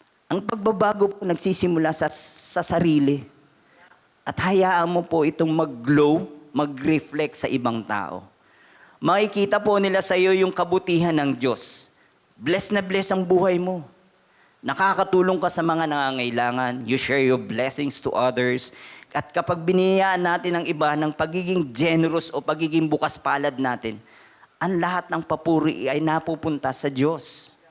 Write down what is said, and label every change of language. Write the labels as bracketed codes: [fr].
[tl] Ang pagbabago po nagsisimula sa sarili. At hayaan mo po itong mag-glow, mag-reflect sa ibang tao. Makikita po nila sa iyo yung kabutihan ng Diyos. Bless na bless ang buhay mo. Nakakatulong ka sa mga nangangailangan. [en] You share your blessings to others. [tl] At kapag biniyayaan natin ang iba ng pagiging generous o pagiging bukas palad natin, ang lahat ng papuri ay napupunta sa Diyos.